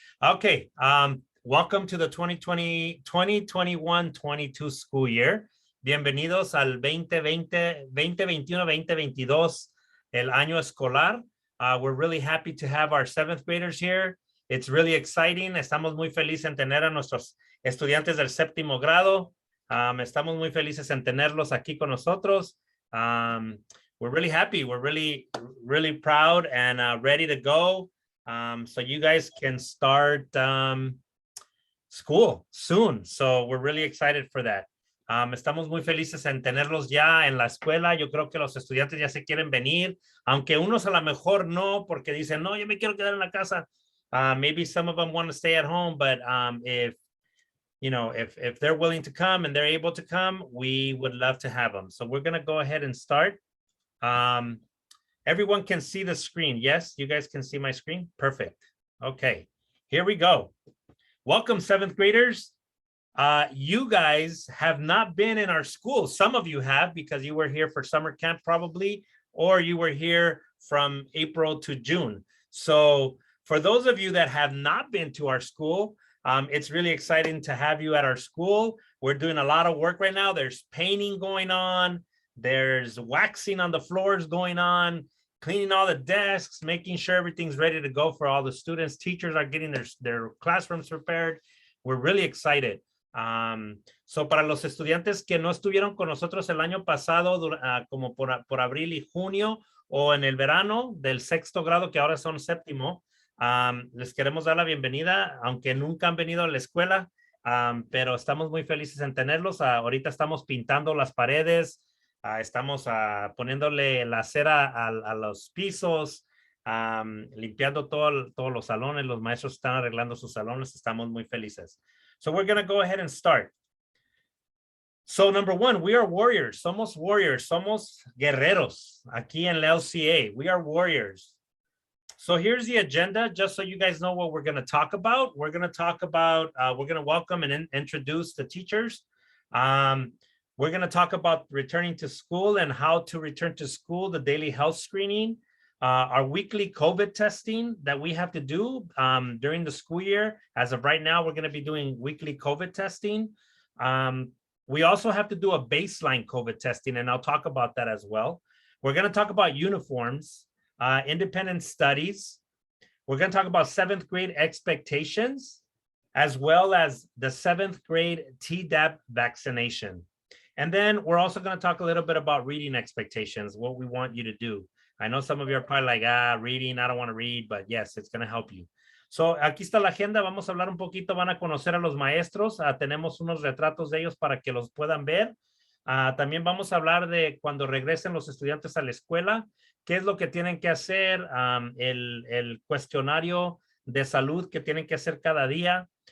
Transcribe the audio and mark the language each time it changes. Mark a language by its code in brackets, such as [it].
[en] Okay, welcome to the 2021-22 school year. [es] Bienvenidos al 2021-2022, el año escolar. [en] We're really happy to have our seventh graders here. It's really exciting. [es] Estamos muy felices en tener a nuestros estudiantes del séptimo grado. Estamos muy felices en tenerlos aquí con nosotros. [en] We're really happy. We're really proud and ready to go. So you guys can start school soon. So we're really excited for that. [es] Estamos muy felices en tenerlos ya en la escuela. Yo creo que los estudiantes ya se quieren venir, aunque unos a lo mejor no, porque dicen, no, yo me quiero quedar en la casa. [en] Maybe some of them want to stay at home, but if they're willing to come and they're able to come, we would love to have them. So we're going to go ahead and start. Everyone can see the screen. Yes, you guys can see my screen. Perfect. Okay, here we go. Welcome, seventh graders. You guys have not been in our school. Some of you have because you were here for summer camp probably, or you were here from April to June. So for those of you that have not been to our school, it's really exciting to have you at our school. We're doing a lot of work right now. There's painting going on. There's waxing on the floors going on, cleaning all the desks, making sure everything's ready to go for all the students. Teachers are getting their classrooms prepared. We're really excited. [es] So para los estudiantes que no estuvieron con nosotros el año pasado, como por abril y junio, o en el verano del sexto grado, que ahora son séptimo, les queremos dar la bienvenida, aunque nunca han venido a la escuela, pero estamos muy felices en tenerlos. Ahorita estamos pintando las paredes, estamos poniéndole la cera a los pisos, limpiando todos los salones. Los maestros están arreglando sus salones. Estamos muy felices. [en] So we're going to go ahead and start. So number one, we are warriors. [es] Somos warriors. Somos guerreros aquí en la LCA. [en] We are warriors. So here's the agenda, just so you guys know what we're going to talk about. We're going to talk about, we're going to welcome and introduce the teachers. We're going to talk about returning to school and how to return to school, the daily health screening, our weekly COVID testing that we have to do during the school year. As of right now, we're going to be doing weekly COVID testing. We also have to do a baseline COVID testing, and I'll talk about that as well. We're going to talk about uniforms, independent studies. We're going to talk about seventh grade expectations, as well as the seventh grade Tdap vaccination. And then we're also going to talk a little bit about reading expectations, what we want you to do. I know some of you are probably like, reading, I don't want to read, but yes, it's going to help you. [es] So aquí está la agenda, vamos a hablar un poquito, van a conocer a los maestros, tenemos unos retratos de ellos para que los puedan ver. También vamos a hablar de cuando regresen los estudiantes a la escuela, qué es lo que tienen que hacer, el cuestionario de salud que tienen que hacer cada día.